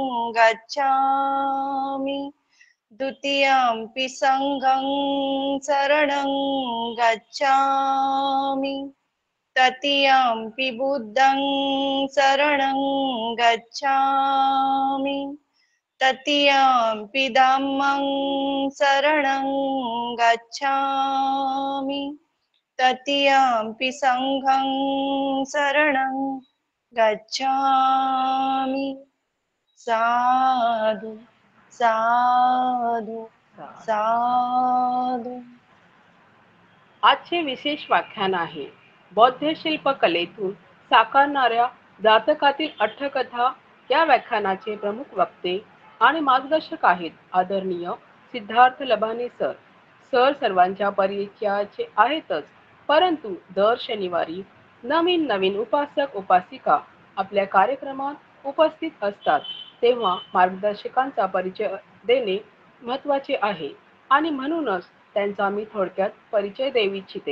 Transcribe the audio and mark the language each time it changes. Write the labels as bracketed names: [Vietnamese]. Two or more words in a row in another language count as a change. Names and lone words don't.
[Pali] गच्छामि द्वितीयंपि संघं शरणं गच्छामि तृतीयंपि बुद्धं शरणं गच्छामि तृतीयंपि धम्मं शरणं गच्छामि तृतीयंपि संघं शरणं गच्छामि। साधु साधु साधु। [Marathi] आजचे विशेष व्याख्यान आहे बौद्ध शिल्पकलेतून साकारणाऱ्या जातकातील अट्टकथा। या व्याख्यानाचे प्रमुख वक्ते आणि मार्गदर्शक आहेत आदरणीय सिद्धार्थ लबाने सर। सर सर्वांच्या परिचयाचे आहेतच, परंतु दर शनिवारी नवीन नवीन उपासक उपासिका आपल्या कार्यक्रमात उपस्थित असतात, तेव्हा मार्गदर्शकांचा परिचय देणे महत्त्वाचे आहे आणि म्हणूनच त्यांचा मी थोडक्यात परिचय देऊ इच्छिते।